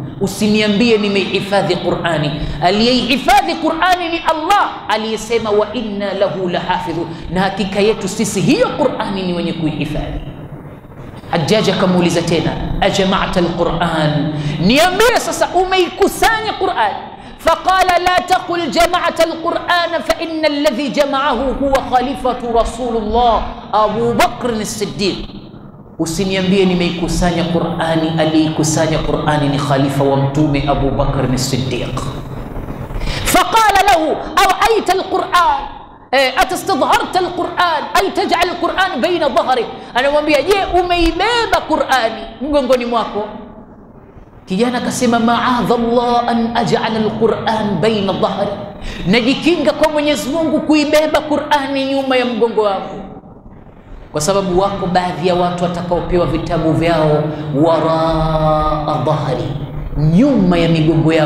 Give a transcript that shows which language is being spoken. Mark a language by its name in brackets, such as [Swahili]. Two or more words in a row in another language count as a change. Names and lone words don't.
[Swahili] Usiniambie nimehifadhi Qur'ani, aliyehifadhi Qur'ani ni Allah aliyesema [Arabic] وإنا له لحافظون, [Swahili] na hakika yetu sisi hiyo Qur'ani ni wenye kuihifadhi. Hajjaj akamuuliza tena, [Arabic] أجمعت القرآن, [Swahili] niambie sasa umeikusanya Qur'an? [Arabic] فقال لا تقل جمعت القرآن فإن الذي جمعه هو خليفة رسول الله أبو بكر الصديق. [Swahili] Usiniambie nimeikusanya Qur'ani, aliyekusanya Qur'ani ni khalifa wa mtume Abu Bakr as-Siddiq. [Arabic] فقال له أوعيت القرآن أتستظهرت القرآن أي تجعل القرآن بين ظهري, [Swahili] anamwambia je, umeibeba Qur'ani mgongoni mwako? Kijana akasema, [Arabic] معاذ الله أن أجعل القرآن بين ظهري, [Swahili] najikinga kwa Mwenyezi Mungu kuibeba Qur'ani nyuma ya mgongo wangu, kwa sababu wako baadhi ya watu watakaopewa vitabu vyao [Arabic] وراء ظهري, [Swahili] nyuma ya migongo yao.